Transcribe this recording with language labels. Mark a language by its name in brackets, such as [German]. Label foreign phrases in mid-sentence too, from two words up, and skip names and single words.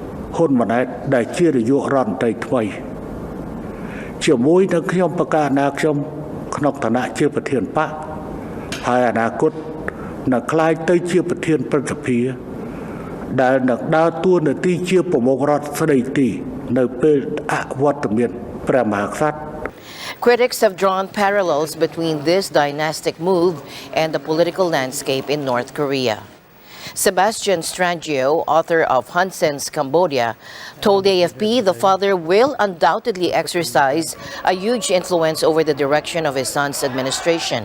[Khmer] ហ៊ុនម៉ាណែតដែលជានាយករដ្ឋមន្ត្រីថ្មីជាមួយនឹងខ្ញុំប្រកាសណាខ្ញុំក្នុងឋានៈជាប្រធានបកហើយអនាគតនឹងក្លាយទៅជាប្រធានព្រឹទ្ធសភាដែលនឹងដើរតួនាទីជាប្រមុខរដ្ឋស្ដីទីនៅពេលអវត្តមានព្រះមហាក្សត្រ [English] Critics have drawn parallels between this dynastic move and the political landscape in North Korea. Sebastian Strangio, author of Hun Sen's Cambodia, told AFP the father will undoubtedly exercise a huge influence over the direction of his son's administration.